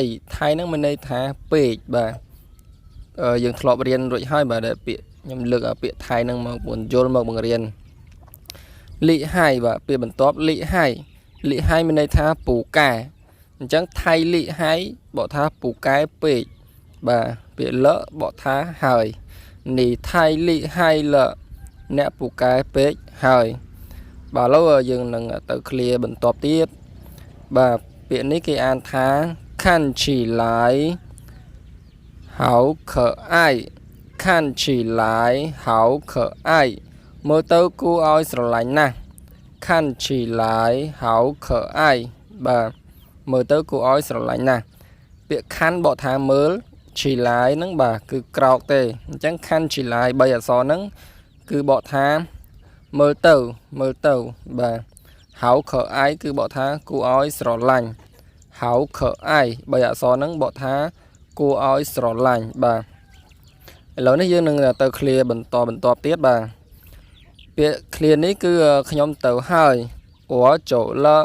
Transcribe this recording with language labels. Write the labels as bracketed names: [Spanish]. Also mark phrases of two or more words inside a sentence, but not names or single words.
[Khmer] ហ្នឹងមានន័យថាពេកបាទយើងធ្លាប់រៀនរួចហើយបាទពាក្យខ្ញុំលើកពាក្យថៃហ្នឹងមកពន្យល់មកបង្រៀនលីហៃបាទពាក្យបន្ទាប់លីហៃមានន័យថាពូកែអញ្ចឹង [Chinese] 太厉害 [Khmer] បកថាពូកែពេ កបាទពាក្យលបកថាហើយនេះ [Chinese] 太厉害了 [Khmer] អ្នកពូកែពេកហើយបាទឥឡូវយើងនឹងទៅឃ្លាបន្ទាប់ទៀតបាទពាក្យនេះគេអានថា看起来 [Chinese] 好可爱看起来好可爱 [Khmer] មើលទៅគួរឲ្យស្រឡាញ់ណាស់ [Chinese] 看起来好可爱 [Khmer] បាទមើលទៅ គួរឲ្យស្រឡាញ់ណាស់ពាក្យខាន់បកថាមើលឈីឡាយហ្នឹងបាទគឺក្រោកទេអញ្ចឹងខាន់ឈីឡាយ3អក្សរហ្នឹងគឺបកថាមើលទៅបាទ [Chinese] 好可爱 [Khmer] គឺបកថាគួរឲ្យស្រឡាញ់ [Chinese] 好可爱 [Khmer] 3អក្សរហ្នឹងបកថាគួរឲ្យស្រឡាញ់បាទឥឡូវនេះយើងនឹងទៅឃ្លាបន្ទាប់ទៀតបាទពាក្យឃ្លានេះគឺខ្ញុំទៅហើយ [Chinese] 我走了